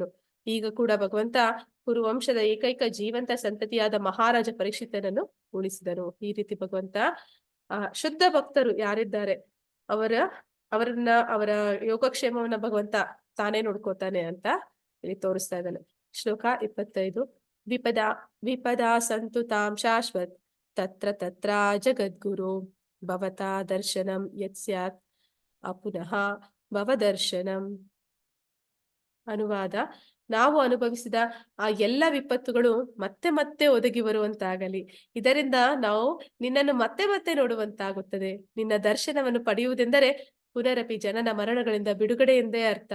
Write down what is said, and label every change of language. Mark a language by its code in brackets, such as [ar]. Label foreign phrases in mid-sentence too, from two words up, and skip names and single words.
[kn] ಈಗ ಕೂಡ ಭಗವಂತ ಕುರುವಂಶದ ಏಕೈಕ ಜೀವಂತ ಸಂತತಿಯಾದ ಮಹಾರಾಜ ಪರೀಕ್ಷಿತನನ್ನು ಉಳಿಸಿದನು. ಈ ರೀತಿ ಭಗವಂತ ಶುದ್ಧ ಭಕ್ತರು ಯಾರಿದ್ದಾರೆ ಅವರ ಯೋಗಕ್ಷೇಮವನ್ನ ಭಗವಂತ ತಾನೇ ನೋಡ್ಕೋತಾನೆ ಅಂತ ಇಲ್ಲಿ ತೋರಿಸ್ತಾ ಇದ್ದಾನೆ. [sa] ಶ್ಲೋಕ 25. ವಿಪದಾ ಸಂತು ತಾಂ ಶಾಶ್ವತ್ ತತ್ರ ಜಗದ್ಗುರು ಭವತಾ ದರ್ಶನಂ ಯತ್ ಸ್ಯಾತ್ ಅಪುನಃ ಭವದರ್ಶನಂ. [kn] ಅನುವಾದ: ನಾವು ಅನುಭವಿಸಿದ ಆ ಎಲ್ಲ ವಿಪತ್ತುಗಳು ಮತ್ತೆ ಮತ್ತೆ ಒದಗಿ ಬರುವಂತಾಗಲಿ. ಇದರಿಂದ ನಾವು ನಿನ್ನನ್ನು ಮತ್ತೆ ಮತ್ತೆ ನೋಡುವಂತಾಗುತ್ತದೆ. ನಿನ್ನ ದರ್ಶನವನ್ನು ಪಡೆಯುವುದೆಂದರೆ ಪುನರಪಿ ಜನನ ಮರಣಗಳಿಂದ ಬಿಡುಗಡೆ ಎಂದೇ ಅರ್ಥ.